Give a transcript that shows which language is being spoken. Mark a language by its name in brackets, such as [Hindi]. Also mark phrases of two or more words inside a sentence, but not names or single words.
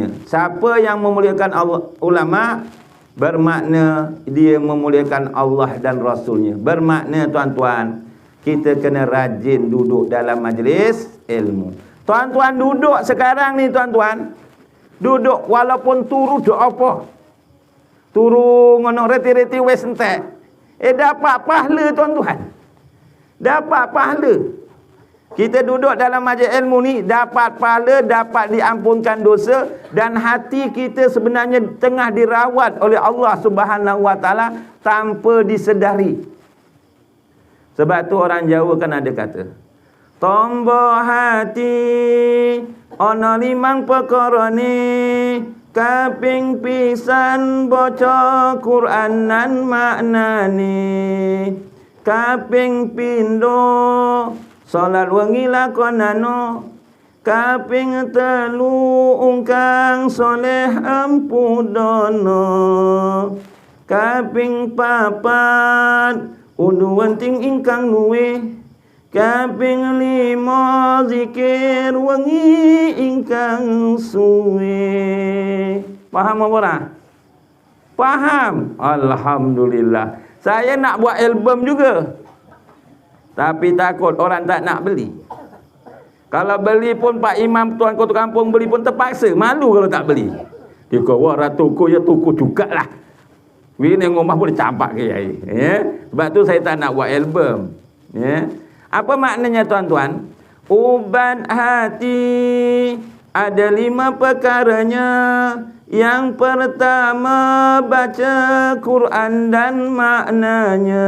[Malay] Siapa yang memuliakan ulama, bermakna dia memuliakan Allah dan Rasulnya. Bermakna tuan-tuan, kita kena rajin duduk dalam majlis ilmu. Tuan-tuan duduk sekarang ni tuan-tuan, duduk walaupun turu duk apa? [Javanese] Turu ngono reti-reti wes entek. [Malay] Dapat pahala tuan-tuan. Dapat pahala. Kita duduk dalam majlis ilmu ni dapat pahala, dapat diampunkan dosa, dan hati kita sebenarnya tengah dirawat oleh [Arabic] الله سبحانه وتعالى [Malay] tanpa disedari. Sebab tu orang Jawa kan ada kata, [Javanese] tombo hati ana limang perkara ni, kaping pisan baca Quran nan maknane, kaping pindo salat wengi lakonano, kaping telu ungkang soleh ampudono, kaping papat udu wenting ingkang luwe, kaping lima zikir wengi ingkang suwe. [Malay] Faham apa ora? Faham? Alhamdulillah. Saya nak buat album juga, tapi takut orang tak nak beli. Kalau beli pun Pak Imam Tuan Ketua Kampung beli pun terpaksa. Malu kalau tak beli. Dia kata, [Javanese] wah tuku ya tuku jugalah. [Malay] Ini rumah boleh campak ke ya. Sebab tu saya tak nak buat album. Ya. Apa maknanya tuan-tuan? Ubat hati ada 5 perkaranya. Yang pertama baca Quran dan maknanya.